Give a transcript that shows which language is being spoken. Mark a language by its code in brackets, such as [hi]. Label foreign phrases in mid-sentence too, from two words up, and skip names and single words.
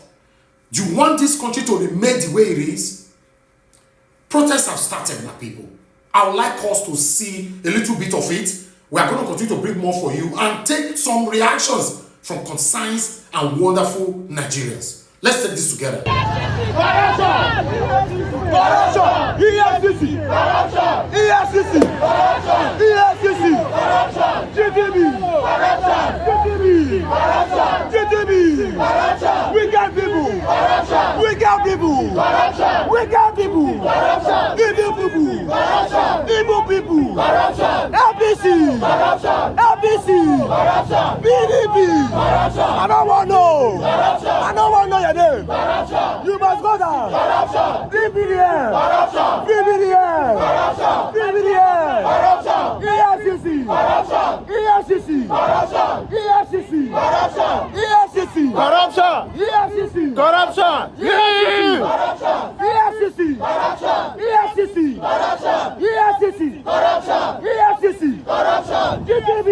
[en] Do you want this country to remain the way it is? Protests have started, my people. I would like us to see a little bit of it. We are going to continue to bring more for you and take some reactions from concerned and wonderful Nigerians. Let's take this together. Corruption! Corruption! EFCC! Corruption! EFCC! Corruption! EFCC! Corruption! GTB! Corruption! GTB! Corruption! GTB! Corruption! We got people! Corruption! We got people! Corruption! We got people! Corruption! Evil people! Corruption! Evil people! Corruption! LBC! Corruption! LBC! Corruption! PDP! Corruption! I don't want to know! Corruption! I don't want to know your name! Corruption! You must go down! Corruption! BBDM! Corruption! BBDM! Corruption! BBDM! Corruption! EFCC! Corruption! EFCC! Corruption! EFCC! Corruption! EFCC! Corruption! EFCC! Corruption! EFCC! Corruption! EFCC! Corruption! EFCC! Corruption! EFCC! Corruption! GTB!